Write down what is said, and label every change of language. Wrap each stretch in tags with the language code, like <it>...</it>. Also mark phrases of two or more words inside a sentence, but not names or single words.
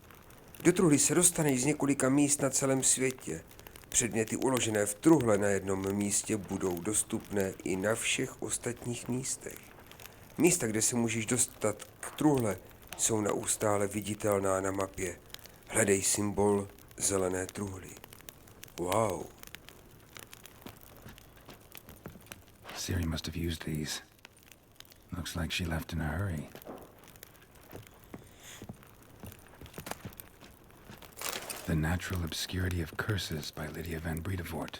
<cs>Do truhly se dostaneš z několika míst na celém světě. Předměty uložené v truhle na jednom místě budou dostupné i na všech ostatních místech. Místa, kde se můžeš dostat k truhle, jsou neustále viditelná na mapě. Hledej symbol zelené truhly.</cs> <en>Wow. Ciri must have used these. Looks like she left in a hurry. The Natural Obscurity of Curses by Lydia van Bredevoort.</en>